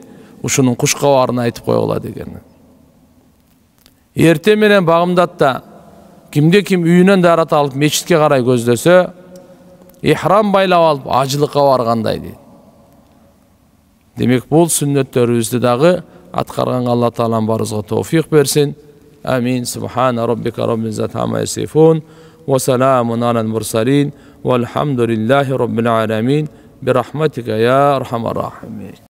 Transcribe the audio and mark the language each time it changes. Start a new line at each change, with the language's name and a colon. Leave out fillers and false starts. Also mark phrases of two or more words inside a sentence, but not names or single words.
Kyrgyz: Ушунун кушкабарын айтып койгула деген. Эртең менен багымдатта кимде ким үйүнөн дарат алып мечитке карай көздөсө, ихрам байлап алып ажылыкка баргандай дейт. Демек бул сүннөттөрүбүздү дагы аткарганга Алла Таалам барыбызга товфик берсин.
Arabic: Амин. سبحان ربك رب العزة عما يصفون وسلام على المرسلين والحمد لله رب العالمين. برحمتك يا أرحم الراحمين.